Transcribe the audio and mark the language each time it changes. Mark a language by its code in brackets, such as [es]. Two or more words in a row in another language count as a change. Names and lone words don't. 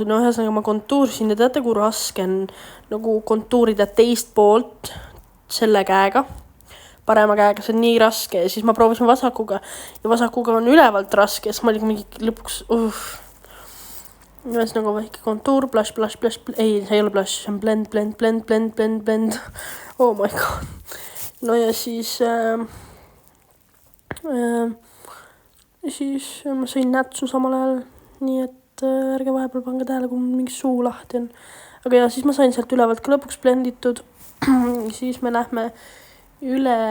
[et] No ühesõnaga ma kontuursin ja teate, kui raske on nagu kontuurida teist poolt selle käega. Parema käega, see on nii raske ja siis ma proovisin vasakuga ja vasakuga on ülevalt raske ja siis ma olin mingi lõpuks ühesõnaga väike kontuur, blush, ei, see ei ole blush, see on blend. [en] Oh my god. [et] No ja siis ma sõin nätsu samal ajal, nii et ärge vahepeal pange tähele, kui mingi suu lahti on. Aga ja siis ma sain sealt ülevalt ka lõpuks blenditud. Siis me lähme üle.